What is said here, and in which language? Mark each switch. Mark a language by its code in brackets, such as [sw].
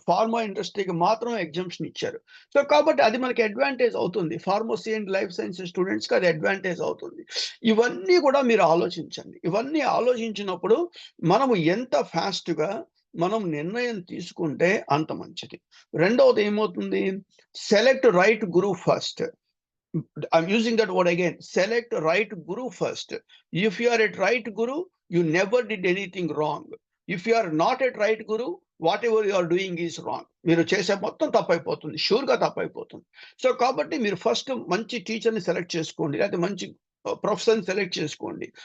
[te] Pharma ఇండస్ట్రీకి మాత్రమే exemption ఇచ్చారు. సో, కాబట్టి అది మనకి అడ్వాంటేజ్ అవుతుంది. ఫార్మసీ అండ్ లైఫ్ సైన్సెస్ స్టూడెంట్స్‌కి అది అడ్వాంటేజ్ అవుతుంది. ఇవన్నీ కూడా మీరు ఆలోచించండి. ఇవన్నీ ఆలోచించినప్పుడు మనము ఎంత ఫాస్ట్‌గా మనం నిర్ణయం తీసుకుంటే అంత మంచిది. రెండవది ఏమవుతుంది? [en] Select right guru first. I'm using that word again. Select right guru first. If you are at right guru, you never did anything wrong. If you are not at right guru, whatever you are doing is wrong. [te] మీరు చేసే మొత్తం తప్పైపోతుంది. షూర్‌గా తప్పైపోతుంది. So, కాబట్టి మీరు first మంచి టీచర్‌ని select చేసుకోండి. లేకపోతే మంచి ప్రొఫెసర్‌ని సెలెక్ట్ చేసుకోండి.